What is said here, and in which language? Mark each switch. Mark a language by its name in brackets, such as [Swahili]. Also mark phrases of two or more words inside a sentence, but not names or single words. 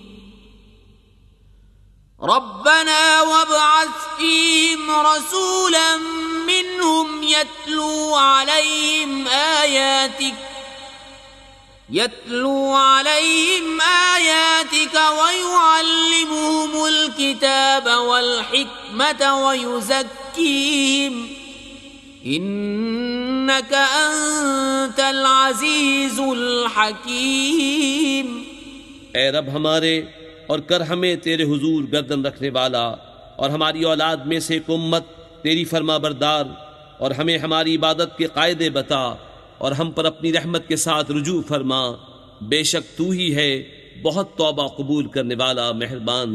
[Arabic] ربنا وابعث فيهم رسولا منهم يتلو عليهم آياتك ويعلمهم الكتاب والحكمة ويزكيهم إنك أنت العزيز الحكيم. [Urdu] اے رب ہمارے اور کر ہمیں تیرے حضور گردن رکھنے والا اور ہماری اولاد میں سے ایک امت تیری فرماں بردار، اور ہمیں ہماری عبادت کے قاعدے بتا اور ہم پر اپنی رحمت کے ساتھ رجوع فرما، بیشک تو ہی ہے بہت توبہ قبول کرنے والا مہربان.